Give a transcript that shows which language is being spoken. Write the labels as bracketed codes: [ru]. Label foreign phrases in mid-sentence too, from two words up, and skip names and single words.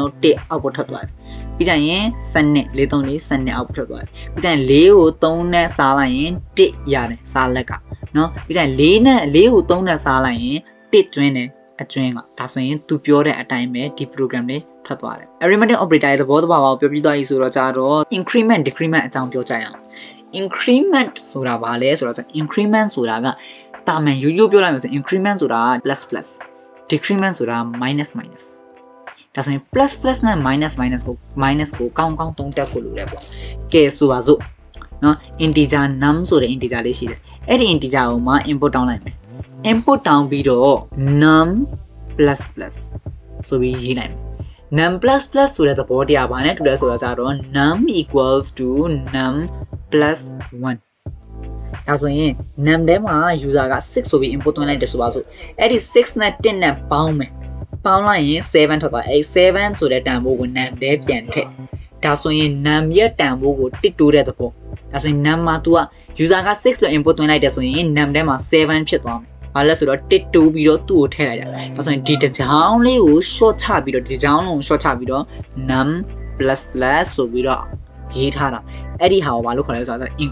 [my] တော့1 output ထွက်သွားတယ်ပြီးကြရင်စနစ်4 3 4စနစ် output ထွက်သွားတယ်ပြီးကြရင်4ကို3နဲ့စားလိုက်ရင်1ရတယ်စားလက်ကနော်ပြီးကြရင်4နဲ့4ကို3နဲ့စားလိုက်ရင်1ကျွင်းတယ်အကျွင်းကဒါဆိုရင်သူပြောတဲ့အတိုင်းပဲဒီ program လေးထွက်သွားတယ် [en] arithmetic operator [my] ရဲ့သဘောတဘာဝကိုပြော ပြသွားပြီဆိုတော့ကြတော့ [en] increment decrement [my] အကြောင်းပြောကြရအောင် increment ဆိုတာဘာလဲဆိုတော့ increment ဆိုတာကတာမန်ရိုးရိုးပြောလိုက်မယ်ဆို increment ဆိုတာ [en] plus plus decrement [my] ဆိုတာ [en] minus minus [my] ဒါဆိုရင် [en] plus plus [my] နဲ့ minusကိုကောင်းသုံးတက်ဖို့လိုတယ်ပေါ့ကဲဆိုပါစို့เนาะ [en] integer num [my] ဆိုတဲ့ integer လေးရှိတယ်အဲ့ဒီ integer ကိုမှ input တောင်းလိုက်မယ် input တောင်းပြီးတော့ [en] num plus plus [my] ဆိုပြီးရေးလိုက်မယ် [en] num plus plus [my] ဆိုတဲ့သဘောတရားဘာနဲ့တူလဲဆိုတော့ကြတော့ [en] num equals to num plus 1 [my] ဒါဆိုရင် num ထဲမှာ user က6ဆိုပြီး input သွင်းလိုက်တယ်ဆိုပါစို့အဲ့ဒီ6နဲ့1နဲ့ပေါင်းမယ်ပေါင်းလိုက် ရင်7ထွက်သွားအဲ့7ဆိုတဲ့တန်ဖိုးကို num ထဲပြန်ထည့်ဒါဆိုရင် num ရဲ့တန်ဖိုးကို1တိုးတဲ့သဘောဒါဆိုရင် num မှာ तू က user က6လို့ input သွင်းလိုက်တယ်ဆိုရင် num ထဲမှာ7ဖြစ်သွားမယ်ဘာလဲဆိုတော့1တိုးပြီးတော့သူ့ကိုထည့်လိုက်တာဒါဆိုရင်ဒီတစ်ချောင်းလေးကို short ချပြီးတော့ဒီတစ်ချောင်းလုံးကို short ချပြီးတော့ [en] num plus plus [my] ဆိုပြီးတော့ရေးထားတာအဲ့ဒီဟာကိုဘာလို့ခေါ်လဲဆိုတော့